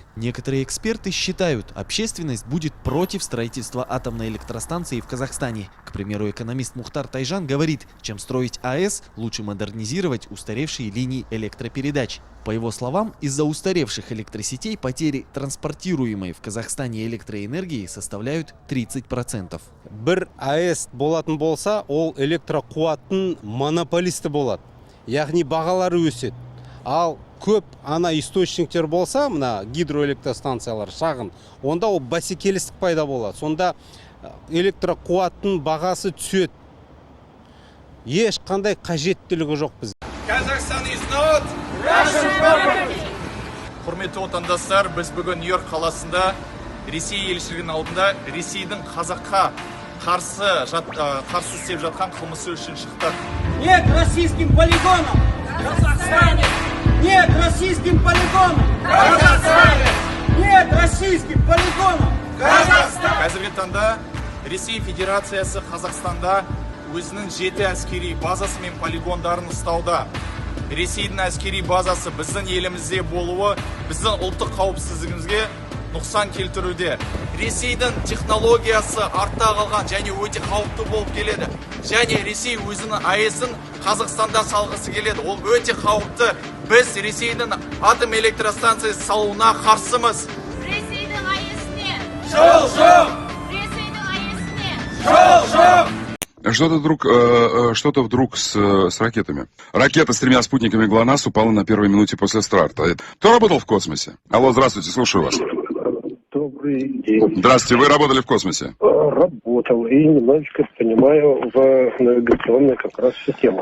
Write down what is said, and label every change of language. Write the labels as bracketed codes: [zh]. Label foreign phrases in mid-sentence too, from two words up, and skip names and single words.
[ru] Некоторые эксперты считают, общественность будет против строительства атомной электростанции в Казахстане. К примеру, экономист Мухтар Тайжан говорит, чем строить АЭС, лучше модернизировать устаревшие линии электропередач. По его словам, из-за устаревших электросетей потери транспортируемой в Казахстане электроэнергии составляют 30%. [kk] Бір АЭС болатын болса, ол электрокуаттың монополисті болады. Яғни бағалары өседі. Ал көп ана источниктер болса, мына гидроэлектростанциялар шағын, онда ол бәсекелестік пайда болады. Сонда электрокуаттың бағасы түседі. Ешқандай қажеттілігі жоқ біз. [en] Kazakhstan is not Russian property. [kk] Құрметті отандастар, біз бүгін Нью-Йорк қаласында Ресей елшілігінің алдында Ресейдің қазаққа қарсы істеп жатқан қылмысы үшін шықтық. [ru] Нет российским полигонам! Казахстане! Нет российским полигонам! Казахстане! Нет российским полигонам! Казахстан! [kk] Қазіргі таңда Ресей Федерациясы Қазақстанда өзінің 7 әскери базасы мен полигондарын ұстауда. Ресейдің әскери базасы біздің елімізде болуы біздің ұлттық қауіпсіздігімізге нұқсан келтіруде. Ресейдің технологиясы артта қалған және өте қауіпті болып келеді. Және Ресей өзінің АЭС-ін Қазақстанда салғысы келеді. Ол өте қауіпті. Біз Ресейдің атом электростанциясы салуына қарсымыз. Ресейдің АЭС-не! Жол! Ресейдің АЭС-не! Жол! [ru] Что-то вдруг с ракетами. Ракета с 3 спутниками ГЛОНАСС упала на первой минуте после старта. Кто работал в космосе? Алло, здравствуйте, слушаю вас. Добрый день. Здравствуйте, вы работали в космосе? Работал и немножечко понимаю в навигационной как раз системах.